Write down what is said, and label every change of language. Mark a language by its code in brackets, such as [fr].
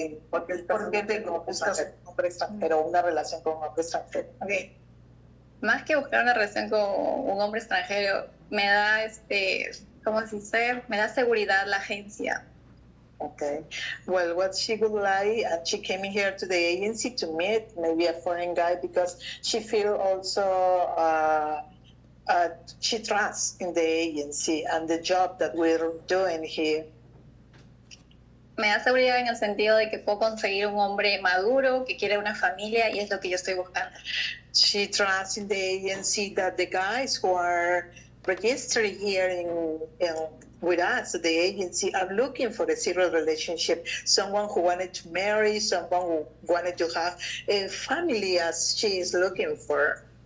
[es] ¿Por qué te buscas un hombre extranjero, una relación con un hombre extranjero? [en] Okay. [es] Más que buscar una relación con un hombre extranjero, me da, ¿cómo se dice? Me da seguridad la agencia. [en] Okay. Well, what she would like, and she came here to the agency to meet maybe a foreign guy because she feel also she trusts in the agency and the job that we're doing here. [es] Me da seguridad en el sentido de que puedo conseguir un hombre maduro que quiere una familia y es lo que yo estoy buscando. [en] She trusts in the agency that the guys who are registered here with us, the agency, are looking for a serious relationship. Someone who wanted to marry, someone who wanted to have a family as she is looking for.